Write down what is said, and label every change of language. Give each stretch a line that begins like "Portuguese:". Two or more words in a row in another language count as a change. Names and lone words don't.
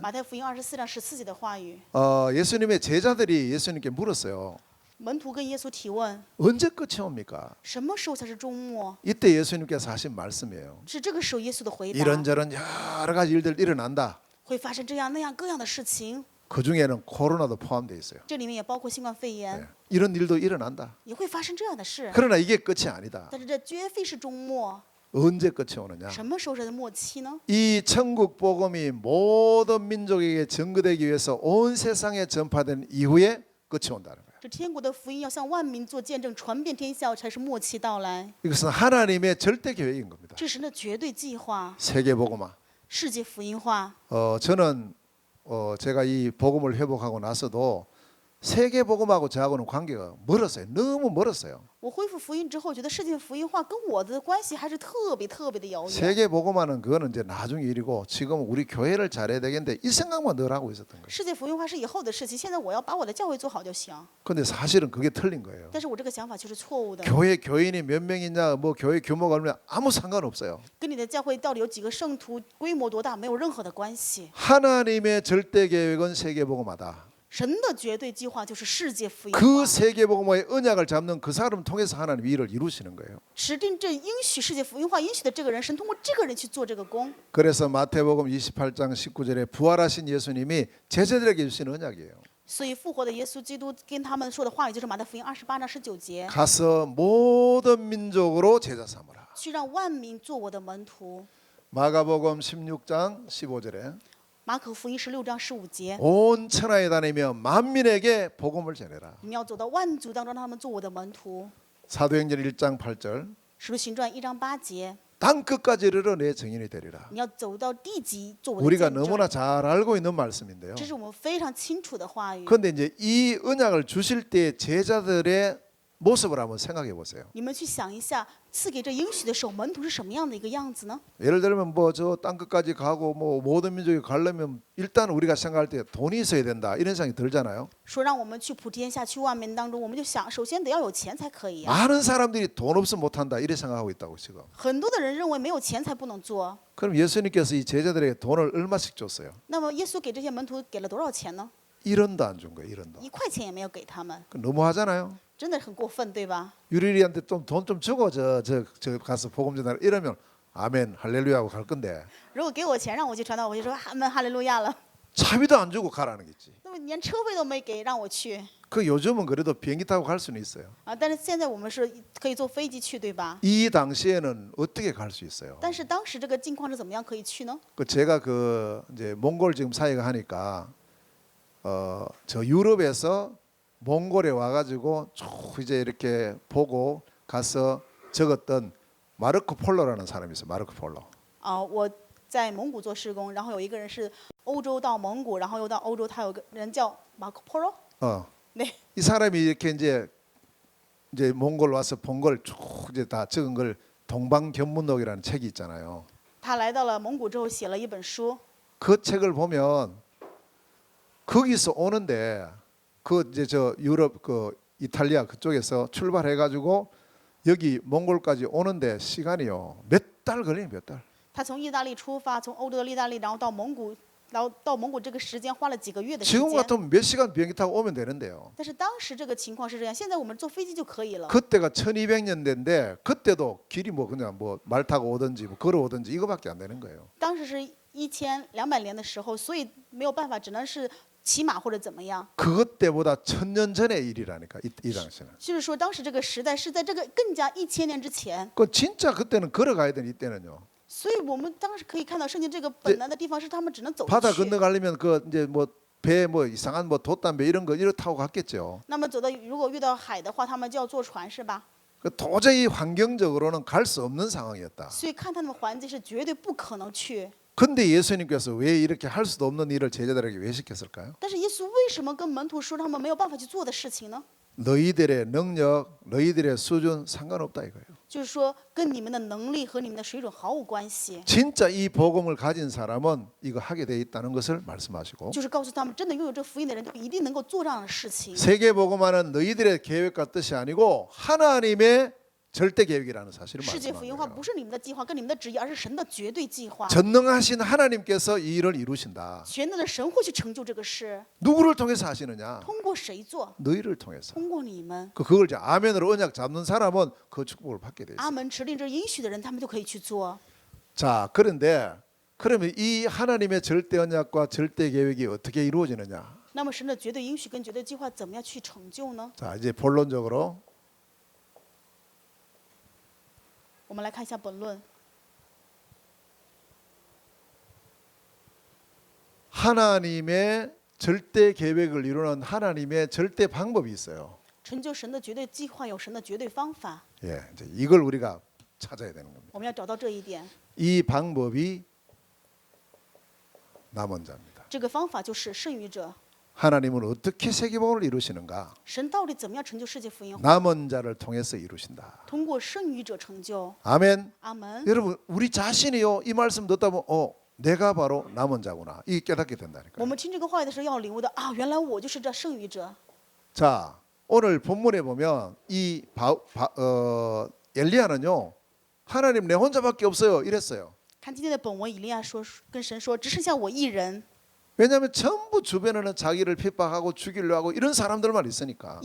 Chinese: 马太福音24章14节的话语，
Korean: 예수님의 제자들이 예수님께 물었어요.
Chinese: 门徒跟耶稣提问：
Korean: 언제 끝이 옵니까?
Chinese: 什么时候才是终末？
Korean: 이때 예수님께서 하신 말씀이에요.
Chinese: 是这个时候耶稣的回答，
Korean: 이런저런 여러 가지 일들 일어난다.
Chinese: 会发生这样那样各样的事情，
Korean: 그 중에는 코로나도 포함되어 있어요.
Chinese: 这里面也包括新冠肺炎，
Korean: 네. 이런 일도 일어난다.
Chinese: 也会发生这样的事。
Korean: 그러나 이게 끝이 아니다.
Chinese: 但是这绝非是终末，
Korean: 언제 끝이 오느냐?
Chinese: 什么时候是末期呢？
Korean: 이 천국 복음이 모든 민족에게 전거되기 위해서 온 세상에 전파된 이후에 끝이 온다는 거예요.
Chinese: 这天国的福音要向万民做见证，传遍天下，才是末期到来。
Korean: 이것은 하나님의 절대 계획인 겁니다.
Chinese: 这是神的绝对计划，
Korean: 세계 복음화.
Chinese: 世界福音化。
Korean: 저는 제가 이 복음을 회복하고 나서도 세계 복음하고 저하고는 관계가 멀었어요. 너무 멀었어요.
Chinese: 我恢复福音之后，觉得世界福音化跟我的关系还是特别的遥远。
Korean: 세계 복음화는 그거는 이제 나중 일이고 지금 우리 교회를 잘해야 되겠는데 이 생각만 늘 하고 있었던 거예요.
Chinese: 世界福音化是以后的事情，现在我要把我的教会做好就行。
Korean: 근데 사실은 그게 틀린 거예요.
Chinese: 但是我这个想法就是错误的，
Korean: 교회 교인이 몇 명이냐, 뭐 교회 규모가 얼마냐 아무 상관없어요.
Chinese: 跟你的教会到底有几个圣徒、规模多大没有任何的关系。
Korean: 하나님의 절대 계획은 세계 복음화다.
Chinese: 神的绝对计划就是世界福音
Korean: 그
Chinese: 化，
Korean: 세계 복음화의 언약을 잡는 그 사람 통해서 하나님 일을 이루시는 거예요.
Chinese: 持定这应许世界福音化应许的这个人，神通过这个人去做这个工。
Korean: 그래서 마태복음 28장 19절에 부활하신 예수님이 제자들에게 주신 언약이에요.
Chinese: 所以复活的耶稣基督跟他们说的话语就是马太福音28章19节，
Korean: 가서 모든 민족으로 제자 삼으라.
Chinese: 去让万民做我的门徒。
Korean: 마가복음 16장 15절에
Chinese: 马可福音16章15节，
Korean: 온 천하에 다니며 만민에게 복음을 전해라.
Chinese: 你们要走到万族当中，让他们做我的门徒。
Korean: 사도행전 1장 8절
Chinese: 使徒行传1章8节，
Korean: 땅 끝까지 이르러 내 증인이 되리라.
Chinese: 你要走到地极做我的
Korean: 우리가
Chinese: 见证。
Korean: 너무나 잘 알고 있는 말씀인데요.
Chinese: 这是我们非常清楚的话语。
Korean: 그런데 이제 이 언약을 주실 때 제자들의 모습을 한번 생각해 보세요.
Chinese: 你们去想一下，赐给这应许的时候，门徒是什么样的一个样子呢？
Korean: 예를 들면 뭐 저 땅 끝까지 가고 뭐 모든 민족이 가려면 일단 우리가 생각할 때 돈이 있어야 된다 이런 생각이 들잖아요.
Chinese: 说让我们去普天下，去万民当中，我们就想，首先得要有钱才可以啊。
Korean: 많은 사람들이 돈 없으면 못한다 이렇게 생각하고 있다고 지금.
Chinese: 很多的人认为没有钱才不能做。
Korean: 그럼 예수님께서 이 제자들에게 돈을 얼마씩 줬어요?
Chinese: 那么耶稣给这些门徒给了多少钱呢？
Korean: 1원도 안 준 거예요. 1원도.
Chinese: 1 块钱也没有给他们，
Korean: 너무하잖아요.
Chinese: 真的很过分，对吧？
Korean: 유리리한테 좀 돈 좀 주고 저 가서 복음 전하라 이러면 아멘 할렐루야 하고 갈 건데
Chinese: 如果给我钱让我去传道，我就说阿门哈利路亚了。
Korean: 차비도 안 주고 가라는 거지.
Chinese: 那么连车费都没给让我去
Korean: 그 요즘은 그래도 비행기 타고 갈 수는 있어요. 啊！
Chinese: 但是现在我们是可以坐飞机去，对吧？
Korean: 이 당시에는 어떻게 갈 수 있어요?
Chinese: 但是当时这个境况是怎么样可以去呢？
Korean: 그 제가 그 이제 몽골 지금 사회가 하니까 저 유럽에서 몽골에 와가지고 쭉 이제 이렇게 보고 가서 적었던 마르코 폴로라는 사람이 있어요. 마르코 폴로.
Chinese: 啊，我在蒙古做施工，然后有一个人是欧洲到蒙古，然后又到欧洲，他有个人叫马可波罗。
Korean: 네. 이 사람이 이렇게 이제 몽골 와서 본 걸 쭉 이제 다 적은 걸 동방견문록이라는 책이 있잖아요.
Chinese: 他来到了蒙古之后，写了一本书。
Korean: 그 책을 보면 거기서 오는데 그 이제 저 유럽 그 이탈리아 그쪽에서 출발해가지고 여기 몽골까지 오는데 시간이요 몇 달 걸려요. 몇 달.
Chinese: 他从意大利出发，从欧洲的意大利，然后到蒙古，然后到蒙古这个时间花了几个月的时
Korean: 지금
Chinese: 间。
Korean: 같으면 몇 시간 비행기 타고 오면 되는데요.
Chinese: 但是当时这个情况是这样，现在我们坐飞机就可以了。
Korean: 그때가 1200년대인데 그때도 길이 뭐 그냥 뭐 말 타고 오든지 뭐 걸어 오든지 이거밖에 안 되는 거예요.
Chinese: 当时是 1200年的时候，所以没有办法，只能是骑马或者怎么样。
Korean: 그것 때보다 1000년 전의 일이라니까 이 당시는.
Chinese: 就是说，当时这个时代是在这个更加1000年之前，
Korean: 그 진짜 그때는 걸어가야 되는 이때는요.
Chinese: 所以我们当时可以看到圣经这个本来的地方是他们只能走
Korean: 바다
Chinese: 去。
Korean: 건너가려면 그 이제 뭐 배 뭐 이상한 뭐 돛담배 이런 거 이렇게 타고 갔겠죠.
Chinese: 那么走到如果遇到海的话，他们就要坐船，是吧？
Korean: 그 도저히 환경적으로는 갈 수 없는 상황이었다.
Chinese: 所以看他们的环境是绝对不可能去。
Korean: 근데 예수님께서 왜 이렇게 할 수도 없는 일을 제자들에게 왜 시켰을까요?
Chinese: 但是耶稣为什么跟门徒说他们没有办法去做的事情呢？
Korean: 너희들의 능력, 너희들의 수준 상관없다 이거예요.
Chinese: 就是说，跟你们的能力和你们的水准毫无关系。
Korean: 진짜 이 복음을 가진 사람은 이거 하게 돼 있다는 것을 말씀하시고
Chinese: 就是告诉他们，真的拥有这福音的人，就一定能够做这样的事情。
Korean: 세계 복음화는 너희들의 계획과 뜻이 아니고 하나님의 절대 계획이라는 사실을
Chinese: 世界福音化
Korean: 말씀하는
Chinese: 不是你们的计划，跟你们的旨意，而是神的绝对计划。
Korean: 전능하신 하나님께서 이 일을 이루신다.
Chinese: 全能的神会去成就这个事，
Korean: 누구를 통해서 하시느냐?
Chinese: 通过谁做？
Korean: 너희를 통해서.
Chinese: 通过你们。
Korean: 그걸 이제 아멘으로 언약 잡는 사람은 그 축복을 받게 돼 있어요.
Chinese: 阿门，持定这应许的人，他们就可以去做。
Korean: 자, 그런데 그러면 이 하나님의 절대 언약과 절대 계획이 어떻게 이루어지느냐?
Chinese: 那么神的绝对应许跟绝对计划怎么样去成就呢？
Korean: 자, 이제 본론적으로
Chinese: 我们来看一下本论。
Korean: 하나님의 절대 계획을 이루는 하나님의 절대 방법이 있어요.
Chinese: 成就神的绝对计划有神的绝对方法，
Korean: 예, 이제 이걸 우리가 찾아야 되는 겁니다.
Chinese: 我们要找到这一点。
Korean: 이 방법이 남은 자입니다.
Chinese: 这个方法就是剩余者。
Korean: 하나님은 어떻게 세계복음을 이루시는가?
Chinese: 神到底怎么样成就世界福音化？
Korean: 남은 자를 통해서 이루신다.
Chinese: 通过剩余者成就。
Korean: 아멘.
Chinese: 阿门。
Korean: 여러분, 우리 자신이요 이 말씀 듣다 보면 내가 바로 남은 자구나. 이게 깨닫게
Chinese: 我
Korean: 된다니까요.
Chinese: 们听这个话语的时候要领悟的啊，原来我就是这剩余者。
Korean: 자, 오늘 본문에 보면 이 엘리야는요 하나님 내 혼자밖에 없어요 이랬어요.
Chinese: 看今天的本文，以利亚说跟神说，只剩下我一人，
Korean: 왜냐하면 전부 주변에는 자기를 핍박하고 죽이려 하고 이런 사람들만 있으니까.